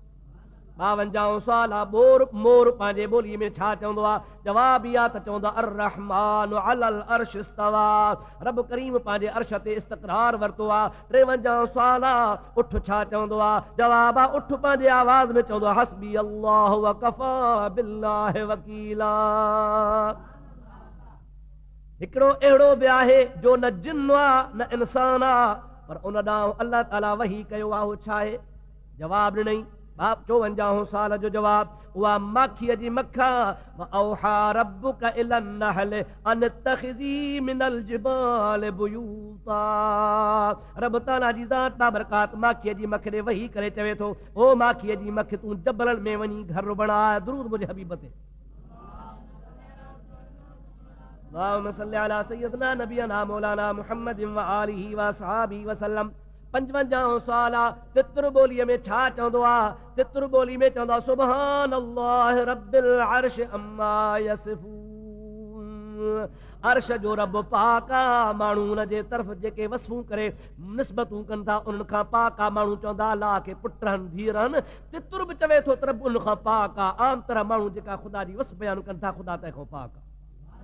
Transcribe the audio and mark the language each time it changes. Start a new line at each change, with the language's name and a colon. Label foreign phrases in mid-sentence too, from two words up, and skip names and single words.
Sindhi: 52 सुवाल आहे मोर पंहिंजे ॿोलीअ में छा चवंदो आहे? जवाब इहा त चवंदो आहे
Arabic: الرحمن على العرش استوى,
Sindhi: रब करीम पंहिंजे अर्श ते इस्तक़रार वरितो आहे। 53 सुवाल आहे उठ छा चवंदो आहे? जवाब आहे उठ पंहिंजे आवाज़ में चवंदो आहे
Arabic: حسبي الله وكفى بالله وكيلا.
Sindhi: हिकिड़ो अहिड़ो बि आहे जो न जिन आहे न इंसान आहे, पर उन ॾांहुं अल्लाह ताला वही कयो आहे, उहो छा आहे? جواب ڏنئي 54 سال جو جواب اها ماکيءَ جي مکا
Arabic: وأوحى ربك إلى النحل أن اتخذي من الجبال بيوتا.
Sindhi: रब ताला जी ज़ात बाबरकात माखीअ जी मख ॾे वही करे चवे थो ओ माखीअ जी मख तूं जबलनि में वञी घर बणाए। درود منهنجي حبيب تي
Arabic: اللهم صل على سيدنا نبينا مولانا محمد وآله وأصحابه وسلم.
Sindhi: 55 सुवाल आहे तित्र ॿोलीअ में छा चवंदो आहे? तित्र ॿोली में चवंदो आहे
Arabic: سبحان الله رب العرش عما يصفون.
Sindhi: अर्श जो रब पाक आहे, माण्हू हुन जे तरफ़ जेके वसफूं करे निस्बतूं कनि था उन्हनि खां पाक आहे। माण्हू चवंदा अलाह खे पुट रहनि धीअ रहनि, तित्र बि चवे थो त रब उन खां पाक आहे। आम तरह माण्हू जेका ख़ुदा जी वसफ बयानु कनि था ख़ुदा तंहिंखां पाक आहे।